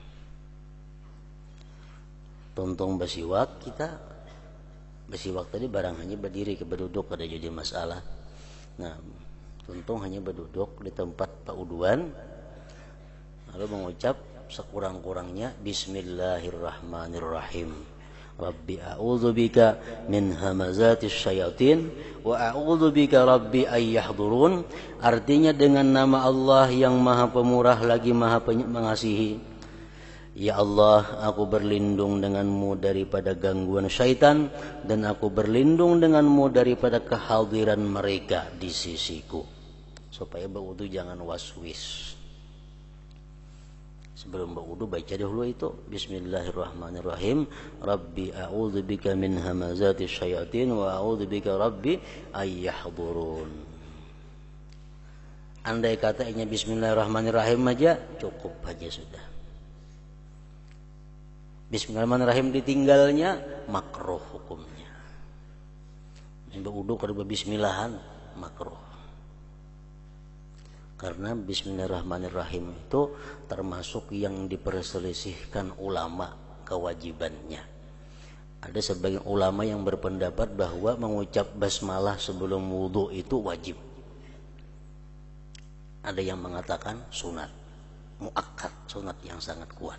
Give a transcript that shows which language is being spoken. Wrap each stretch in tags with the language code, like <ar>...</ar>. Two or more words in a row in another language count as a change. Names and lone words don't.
<ms>Tontong besiwak, kita besiwak tadi barang hanya berdiri ke berduduk ada jadi masalah. Nah, tontong hanya berduduk di tempat pauduan, lalu mengucap sekurang-kurangnya Bismillahirrahmanirrahim.</ms> <ar>رب أعوذ بك من همزات الشياطين وأعوذ بك رب أن يحضرون.</ar> <ms>Artinya dengan nama Allah yang Maha Pemurah lagi Maha Mengasihi. Ya Allah, aku berlindung denganmu daripada gangguan syaitan, dan aku berlindung denganmu daripada kehadiran mereka di sisiku. Supaya berwudu jangan waswis. Sebelum berwudu baca dahulu itu Bismillahirrahmanirrahim.</ms> <ar>رب أعوذ بك من همزات الشياطين وأعوذ بك رب أن يحضرون.</ar> <ms>Andai katanya Bismillahirrahmanirrahim aja cukup aja sudah. Bismillahirrahmanirrahim ditinggalnya makruh hukumnya.</ms> <bjn>Berwudu kada bismillahan makruh.</bjn> <ms>Karena Bismillahirrahmanirrahim itu termasuk yang diperselisihkan ulama kewajibannya. Ada sebagian ulama yang berpendapat bahwa mengucap basmalah sebelum wudu itu wajib. Ada yang mengatakan sunat, muakkad, sunat yang sangat kuat.</ms>